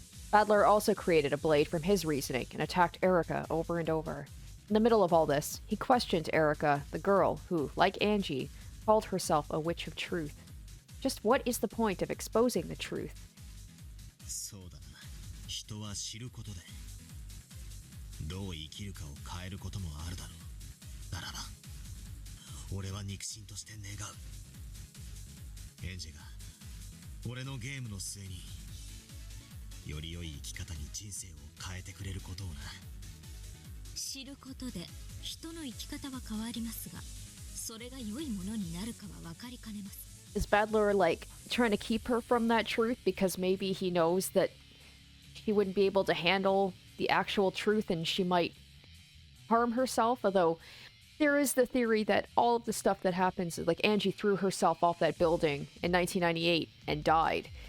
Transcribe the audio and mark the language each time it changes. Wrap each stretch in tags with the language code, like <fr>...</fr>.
<en>Battler also created a blade from his reasoning and attacked Erika over and over. In the middle of all this, he questioned Erika, the girl who, like Angie, called herself a witch of truth. Just what is the point of exposing the truth?</en> <ja>そうだな。人は知ることでどう生きるかを変えることもあるだろう。ならば俺は肉親として願う。エンジェが俺のゲームの末により良い生き方に人生を変えてくれることをな。知ることで人の生き方は変わりますが、それが良いものになるかは分かりかねます。</ja> <en>Is Battler, like, trying to keep her from that truth because maybe he knows that she wouldn't be able to handle the actual truth and she might harm herself? Although there is the theory that all of the stuff that happens, like Angie threw herself off that building in 1998 and died.</en>